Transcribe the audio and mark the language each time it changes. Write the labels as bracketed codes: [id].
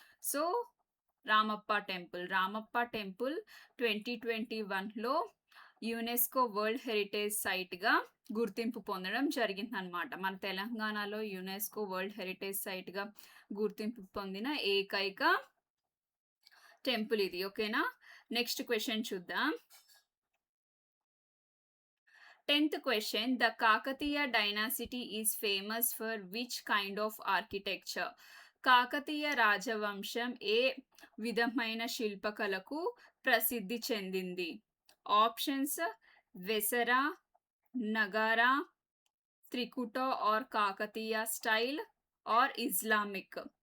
[te] So, Ramappa temple 2021లో UNESCO world heritage సైట్‌గా గుర్తింపు పొందడం జరిగిందనమాట. మన తెలంగాణలో యునెస్కో వరల్డ్ హెరిటేజ్ సైట్‌గా గుర్తింపు పొందిన ఏకైక టెంపుల్ ఇది. ఓకేనా? నెక్స్ట్ క్వెషన్ చూద్దాం. [en] 10th question, the Kakatiya dynasty is famous for which kind of architecture? [te] Kakatiya రాజవంశం ఏ విధమైన శిల్పకళకు ప్రసిద్ధి చెందింది? [en] Options Vesara, Nagara, Trikuta or Kakatiya style or Islamic.